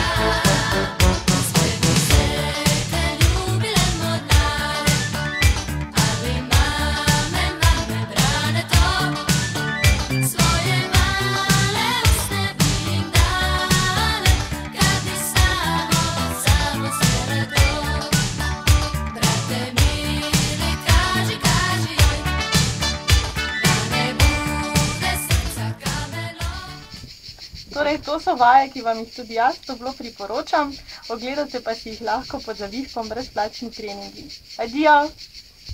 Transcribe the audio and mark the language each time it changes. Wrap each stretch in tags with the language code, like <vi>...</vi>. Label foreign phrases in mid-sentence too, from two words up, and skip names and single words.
<hr>Sve bi se ke ljubile mornare, ali mame brane to, svoje male usne bi im dale, kad bi samo smjele to. Brate mili, kaži joj, da ne bude srca kameno.</hr> <sl>Torej, to so vaje, ki vam jih tudi jaz toplo priporočam. Ogledate pa si jih lahko pod zavihkom brezplačni treningi. Adijo!</sl>